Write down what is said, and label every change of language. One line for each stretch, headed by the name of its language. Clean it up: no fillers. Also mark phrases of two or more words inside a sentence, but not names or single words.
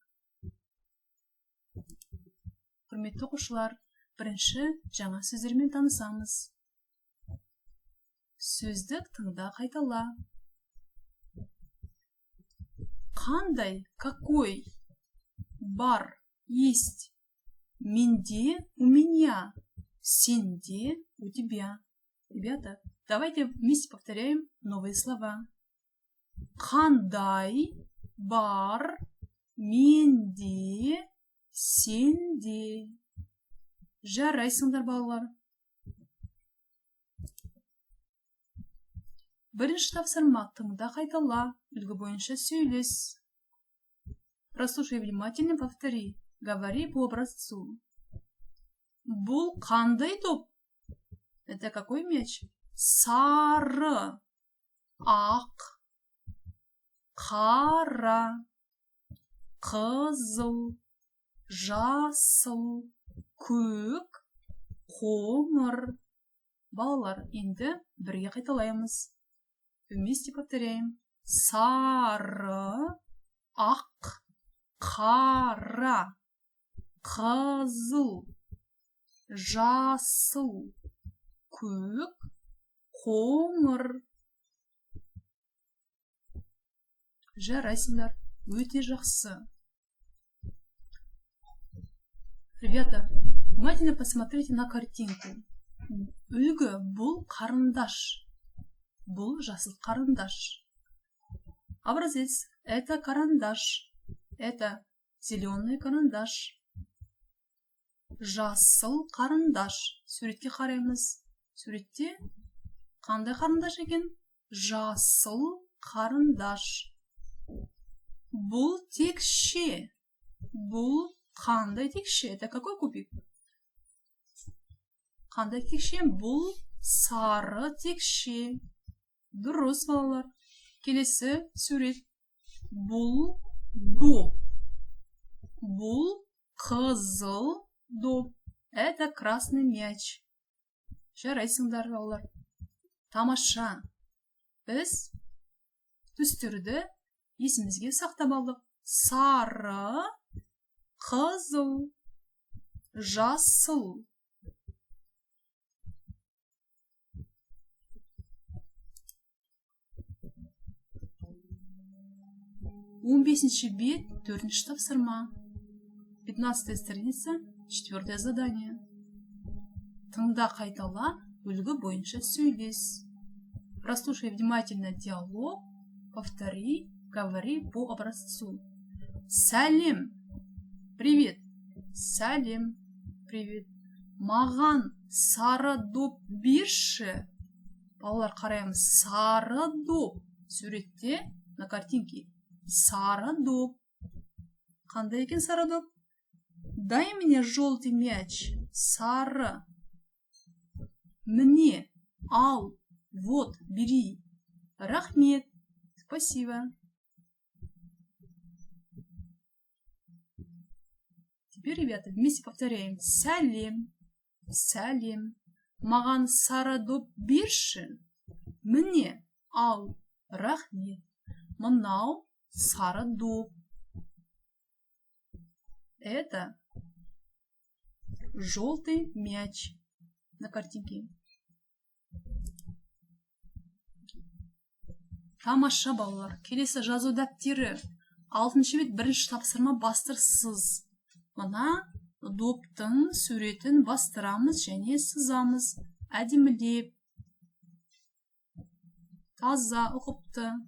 Kazakh: Құрметті оқушылар, бірінші жаңа сөздермен танысамыз. Сөздік тыңда, қайтала. Қандай, какой, бар, есть, менде,
Russian: у меня, сенде, у тебя. Ребята, давайте вместе повторяем новые слова.
Kazakh: Қандай, бар, менде, сенде. Жарайсыңдар, балалар. Бірінші тапсырма, тыңда, қайтала, үлгі бойынша сөйлес.
Russian: Прослушай внимательно, повтори. Говори по образцу.
Kazakh: Бұл қандай доп?
Russian: Это какой мяч?
Kazakh: Сары, ақ, қара, қызыл, жасыл, көк, қоңыр. Балалар, енді бірге қайталаймыз.
Russian: Вместе повторяем.
Kazakh: Сары, ақ, қара, қызыл, жасыл, көк, қоңыр. Жарайсыңдар, өте жақсы.
Russian: Ребята, внимательно посмотрите на картинку.
Kazakh: Үлгі, бұл қарындаш. Бұл жасыл карандаш.
Russian: Образец. Это карандаш. Это зеленый карандаш.
Kazakh: Жасыл карандаш. Суретке қараймыз. Суретте қандай карандаш екен? Жасыл карандаш. Бұл текше. Бұл қандай текше?
Russian: Это какой кубик?
Kazakh: Қандай текше? Бұл сары текше. Дұрыс, балалар. Келесі сурет. Бұл доп. Бұл қызыл доп.
Russian: Это красный мяч.
Kazakh: Жарайсыңдар, балалар. Тамаша. Біз түстерді есімізге сақтап алдық. Сары, қызыл, жасыл. 15-ші бет, 4-ші тапсырма.
Russian: 15-я страница, 4-е задание.
Kazakh: Тыңда, қайтала, үлгі бойынша сөйлес.
Russian: Прослушай внимательно диалог, повтори, говори по образцу.
Kazakh: Сәлем. Привет. Сәлем. Привет. Маған сары доп берші. Балалар, қараймыз. Сары доп. Суретте
Russian: на картинке.
Kazakh: Сары доп. Қандай екен сары доп?
Russian: Дай мне желтый мяч.
Kazakh: Сары. Мне. Ал.
Russian: Вот, бери. Рахмет. Спасибо. Теперь, ребята, вместе повторяем.
Kazakh: Сәлем. Сәлем. Маған сары доп берші. Мне. Ал. Рахмет. Мынау сары доп.
Russian: Это желтый мяч на картинке.
Kazakh: Тамаша, балалар. Келесі жазу дәптері. 6-ші бет 1-ші тапсырма бастырсыз. Мына доптың суретін бастырамыз және сызамыз. Әдемілеп. Таза, ұқыпты.